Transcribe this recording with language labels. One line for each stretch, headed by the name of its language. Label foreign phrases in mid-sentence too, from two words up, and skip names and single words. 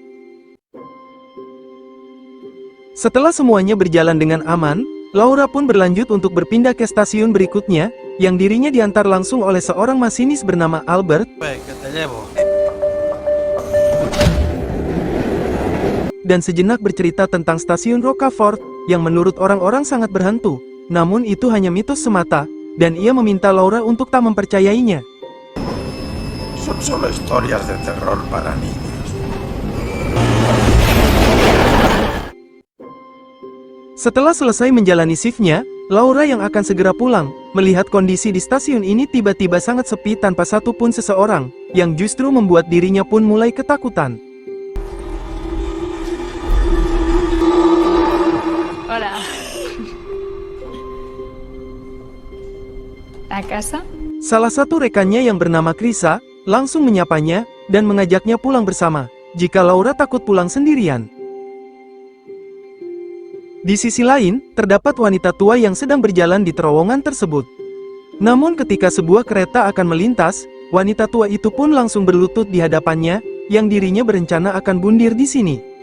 Indonesian: Setelah semuanya berjalan dengan aman, Laura pun berlanjut untuk berpindah ke stasiun berikutnya, yang dirinya diantar langsung oleh seorang masinis bernama Albert, dan sejenak bercerita tentang stasiun Rocafort, yang menurut orang-orang sangat berhantu. Namun itu hanya mitos semata, dan ia meminta Laura untuk tak mempercayainya.
Spanish: Son solo historias de terror para niños.
Indonesian: Setelah selesai menjalani shiftnya, Laura yang akan segera pulang, melihat kondisi di stasiun ini tiba-tiba sangat sepi tanpa satupun seseorang, yang justru membuat dirinya pun mulai ketakutan.
Spanish: Hola. ¿La casa?
Indonesian: Salah satu rekannya yang bernama Krisa, langsung menyapanya, dan mengajaknya pulang bersama, jika Laura takut pulang sendirian. Di sisi lain, terdapat wanita tua yang sedang berjalan di terowongan tersebut. Namun ketika sebuah kereta akan melintas, wanita tua itu pun langsung berlutut di hadapannya, yang dirinya berencana akan bundir di sini.